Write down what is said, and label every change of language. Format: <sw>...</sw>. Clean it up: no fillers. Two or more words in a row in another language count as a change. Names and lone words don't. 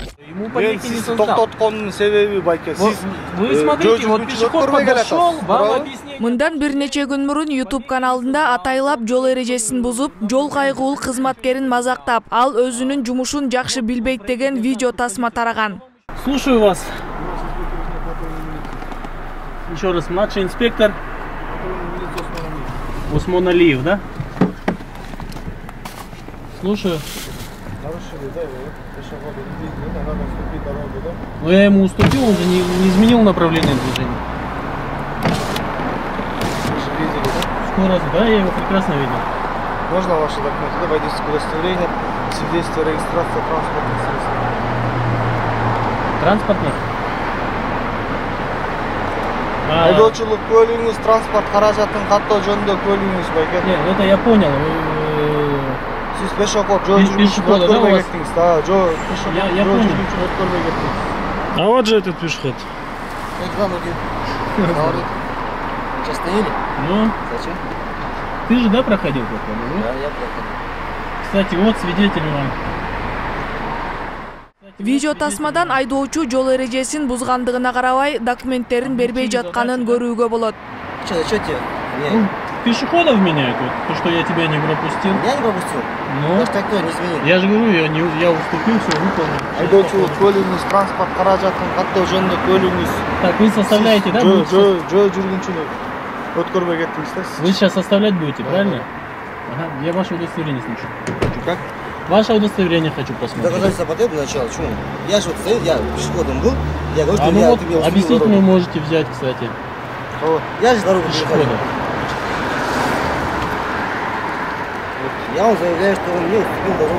<ru>Ему помехи не создал.</ru> <ky>Токтотконун себеби байке.</ky> <ru>Вы смотрите, вот пешеход подошел, вам объяснение.</ru> <ky>Мындан бир нече күн мурун YouTube каналында атайлап жол эрежесин бузуп, жол кайгуул кызматкерин мазактап, ал өзүнүн жумушун жакшы билбейт деген видео тасма тараган.</ky> <ru>Слушаю вас. Еще раз, младший инспектор Усмон Алиев, да? Слушаю. Но я ему уступил, он же не изменил направление движения. Скорость, да, я его прекрасно видел. Можно ваши документы? Водительское удостоверение, свидетельство регистрации транспортных средств. Транспортных?</ru> <ky>Айдоочулук көлүгүңүз, транспорт каражатын каттоо жөнүндө көлүгүңүз байке.</ky> <ru>Нет, это я понял.</ru> <ky>Сиз пешоход жол жүргүнчү өткөрбөй кеттиңиз, да, жол</ky> <ru>Я понял.</ru> <ky>өткөрбөй кеттиңиз.</ky> <ru>А вот же этот пешеход. Сейчас стояли? Ну, Зачем? ты же, да, проходил такое? Да, я проходил. Кстати, вот свидетель вам.</ru> <ky>Видео тасмадан айдоочу жол эрежесин бузгандыгына карабай документтерин бербей жатканын көрүүгө болот.</ky> <ru>Что тебе? Ну, пешеходов меняют, вот, то, что я тебя не пропустил. Я не пропустил. Ну, Может, так кто не изменил? я же говорю, я уступил, все выполнил.</ru> <ky>Айдоочулук көлүгүңүз, транспорт каражатын каттоо жөнүндө көлүгүңүз.</ky> <ru>Так, вы составляете, да?</ru> <ky>Жол жүргүнчүнү өткөрбөй кеттиңиз, да?</ky> <ru>Вы сейчас составлять будете, правильно? Ага, я ваше удостоверение слушаю. Как? Ваше удостоверение хочу посмотреть. Доказательства потребуют сначала. Почему? Я же вот стою, я пешеходом был. Я говорю, что А ну я вот, тебе уступил объяснительную дорогу. можете взять, кстати. Я же дорогу Пешехода. переходил. Я вам заявляю, что он мне уступил дорогу.</ru>